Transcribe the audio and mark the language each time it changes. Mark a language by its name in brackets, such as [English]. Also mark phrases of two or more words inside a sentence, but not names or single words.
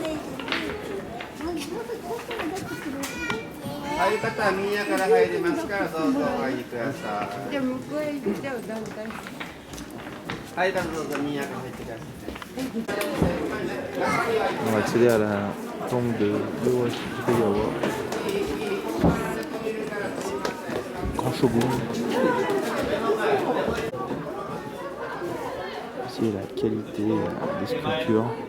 [Japanese] 入り方は右から入りますからどうぞお入りください。じゃあ向こうへ行っちゃうだんだん。はい、どうぞ右から入ってください。 [French] On va accéder à la tombe de Tokugawa. Grand shogun. Ici la qualité des sculptures.